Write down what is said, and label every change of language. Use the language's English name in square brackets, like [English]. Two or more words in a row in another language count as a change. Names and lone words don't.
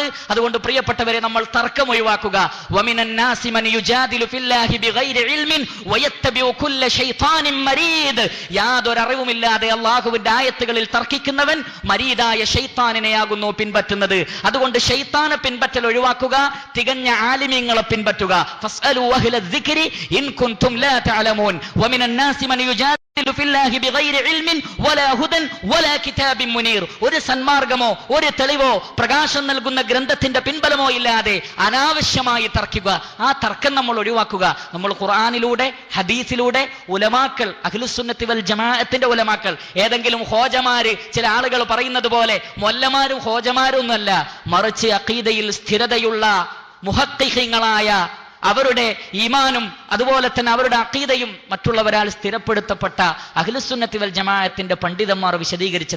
[Malayalam] അതുകൊണ്ട് പ്രിയപ്പെട്ടവരെ, നമ്മൾ തർക്കം ഒഴിവാക്കുക. [Arabic] ومن الناس من يجادل في الله بغير علم ويتبع كل شيطان مريد. [Malayalam] യാതൊരു അറിവുമില്ലാതെ അല്ലാഹുവിന്റെ ആയത്തുകളിൽ തർക്കിക്കുന്നവൻ മരീദായ ശൈത്താനിനെയാകുന്നു പിൻപറ്റുന്നത്. അതുകൊണ്ട് ശൈത്താനെ പിൻപറ്റൽ ഒഴിവാക്കുക, തികഞ്ഞ ആലിമീങ്ങളെ പിൻപറ്റുക. [Arabic] فاسألوا أهل الذكر إن كنتم لا تعلمون ومن الناس من يجادل في الله بغير علم ولا هدى ولا كتاب منير. [Malayalam] ഒരു സന്മാർഗമോ ഒരു തെളിവോ പ്രകാശം നൽകുന്ന ഗ്രന്ഥത്തിന്റെ പിൻബലമോ ഇല്ലാതെ അനാവശ്യമായി തർക്കുക. ആ തർക്കം നമ്മൾ ഒഴിവാക്കുക. നമ്മൾ ഖുർആനിലൂടെ ഹദീസിലൂടെ ഉലമാക്കൾ, അഹ്ലുസുന്നത്തി വൽ ജമാഅത്തിന്റെ ഉലമാക്കൾ, ഏതെങ്കിലും ഹോജമാര് ചില ആളുകൾ പറയുന്നത് പോലെ മൊല്ലമാരും ഹോജമാരും ഒന്നുമല്ല, മറിച്ച് അഖീദയിൽ സ്ഥിരതയുള്ള മുഹഖിഖീങ്ങളായ അവരുടെ ഈമാനും അതുപോലെ തന്നെ അവരുടെ അഖീദയും മറ്റുള്ളവരാൽ സ്ഥിരപ്പെടുത്തപ്പെട്ട അഹ്ലുസുന്നത്തി വൽ ജമാഅത്തിന്റെ പണ്ഡിതന്മാർ വിശദീകരിച്ചത്.